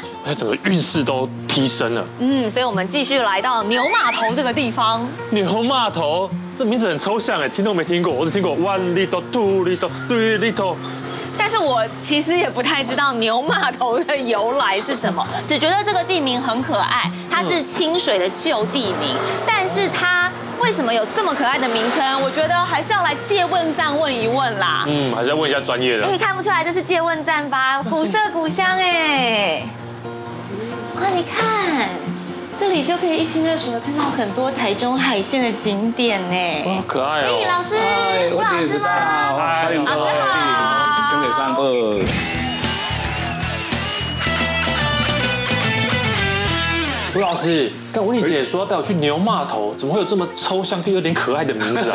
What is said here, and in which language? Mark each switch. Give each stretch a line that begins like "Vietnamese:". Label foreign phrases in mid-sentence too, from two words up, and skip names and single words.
Chinese: 整個運勢都提升了。所以我們繼續來到牛罵頭這個地方。牛罵頭這名字很抽象哎，聽都沒聽過，我只聽過
English: one little two little three little。
Chinese: 但是我其實也不太知道牛罵頭的由來是什麼，只覺得這個地名很可愛，它是清水的舊地名，但是它為什麼有這麼可愛的名稱？我覺得還是要來借問站問一問啦。還是要問一下專業的。哎，看不出來這是借問站吧？古色古香哎。啊，你看，這裡就可以一清二楚的看到很多台中海線的景點呢。哇，可愛哦。老師，吳老師嗎？歡迎各位，清水散步。吳老師，跟吳麗姐說帶我去牛罵頭，怎麼會有這麼抽象又有點可愛的名字啊？